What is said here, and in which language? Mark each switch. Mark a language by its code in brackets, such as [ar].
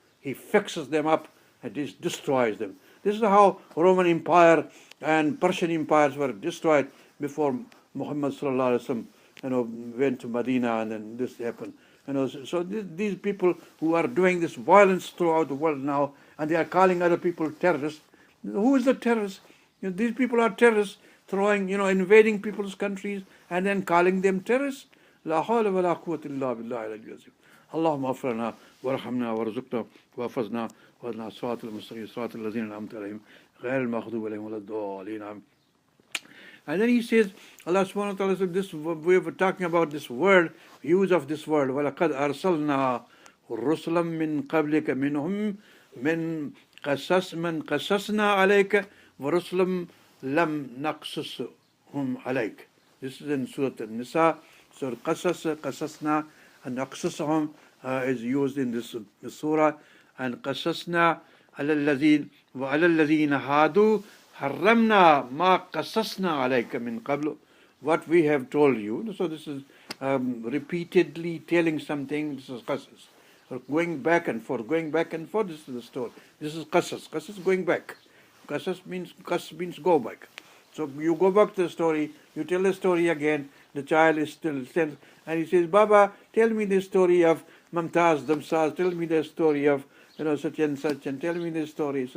[en] He fixes them up and destroys them. This is how Roman Empire and Persian empires were destroyed before Muhammad sallallahu alaihi wasallam went to Medina, and then this happened. So these people who are doing this violence throughout the world now, and they are calling other people terrorists. Who is the terrorist? These people are terrorists, invading people's countries and then calling them terrorists. [ar] لا حول ولا قوة إلا بالله العلي العظيم. اللهم اغفر لنا وارحمنا وارزقنا واحفظنا واهدنا الصراط المستقيم صراط الذين أنعمت عليهم غير المغضوب عليهم ولا الضالين. [en] And then He says, Allah subhanahu wa ta'ala said, this, we were talking about this word, use of this word, [ar] وَلَقَدْ أَرْسَلْنَا رُسُلًا مِّن قَبْلِكَ مِنْهُمْ مَنْ قَصَصْنَا عَلَيْكَ وَرُسُلًا لَمْ نَقْصُصْهُمْ عَلَيْكَ. [en] This is in Surah An-Nisa, Surah Qasas, Qasasna, and Naqsushum is used in this surah. And Qasasna [ar] عَلَى الَّذِينَ هَادُوا حَرَّمْنَا مَا قَصَصْنَا عَلَيْكَ مِنْ قَبْلُ. [en] What we have told you. So this is repeatedly telling something. This is Qasas. Going back and forth, this is the story. This is Qasas. Qasas, going back. Qasas means go back. So you go back to the story, you tell the story again, the child is still, and he says, Baba, tell me the story of Mumtaz Damsaz, tell me the story of such and such, and tell me the story.